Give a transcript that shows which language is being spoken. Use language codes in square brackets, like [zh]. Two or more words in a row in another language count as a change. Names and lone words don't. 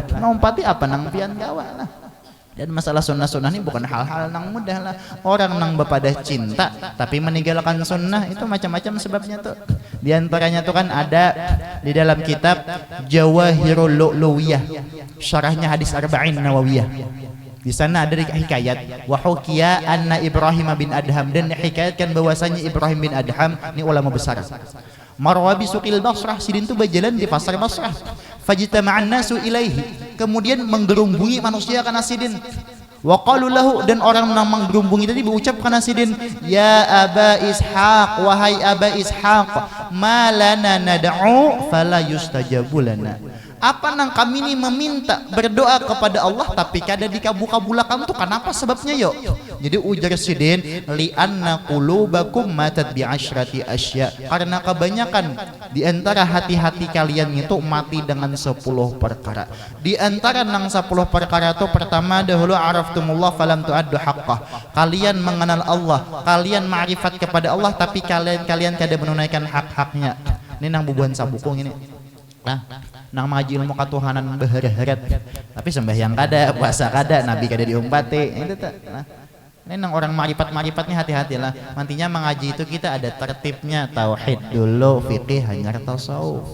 [bjn] Mau empati apa nang pian gawa lah. Dan masalah sunnah-sunnah ini bukan hal-hal nang mudah lah. Orang nang bepada cinta tapi meninggalkan sunnah itu macam-macam sebabnya tuh. Di antaranya tuh kan ada di dalam kitab Jawahirul Lu'luwiyah, syarahnya hadis Arba'in Nawawiyah. Di sana ada hikayat [ar] وحكي أن إبراهيم بن أدهم, [bjn] dan hikayatkan bahwasanya Ibrahim bin Adham ini ulama besar. [ar] مر بسوق البصرة, [bjn] sidin itu berjalan di pasar Basrah. [ar] فاجتمع الناس إليه, [bjn] kemudian menggerumbungi manusia kana sidin. [ar] وقالوا له, [bjn] dan orang yang menggerumbungi tadi berucap kana sidin, [ar] يا أبا إسحاق, [bjn] wahai Aba Ishaq, [ar] ما لنا ندعو فلا يستجاب لنا. [bjn] Apa nang kami ini meminta berdoa kepada Allah tapi kada dikabul-kabulakan tuh kenapa sebabnya yo? Jadi ujar sidin, [ar] لأن قلوبكم ماتت بعشرة أشياء, [bjn] karena kebanyakan di antara hati-hati kalian itu mati dengan 10 perkara. Di antara nang 10 perkara itu pertama dahulu [ar] عرفتم الله فلم تؤدوا حقه. [bjn] Kalian mengenal Allah, kalian ma'rifat kepada Allah tapi kalian kada menunaikan hak-haknya. Ini nang bubuhan sabukung ini. Nah, nang ngaji ilmu katuhanan berheret-heret tapi sembahyang kada, puasa kada, nabi kada diumpati. Itu tuh. Nah, ini nang orang marifat-marifatnya hati-hatilah. Nantinya mengaji itu kita ada tertibnya, tauhid dulu, fikih, hanya tasawuf.